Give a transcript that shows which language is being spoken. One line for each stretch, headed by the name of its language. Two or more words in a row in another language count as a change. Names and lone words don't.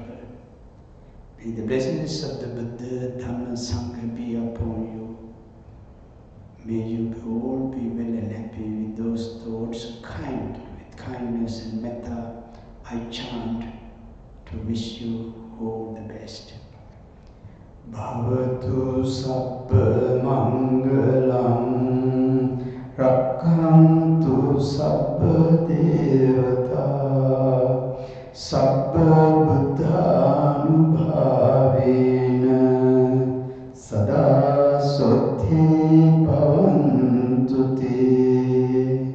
English: May the blessings of the Buddha, Dhamma, Sangha be upon you. May you all be well and happy with those thoughts of kindness and metta. I chant to wish you all the best.
Pali: Bhavatu sabba mangalam rakhantu sabba devata sabba buddhanubhavena sada sothi bhavantu te.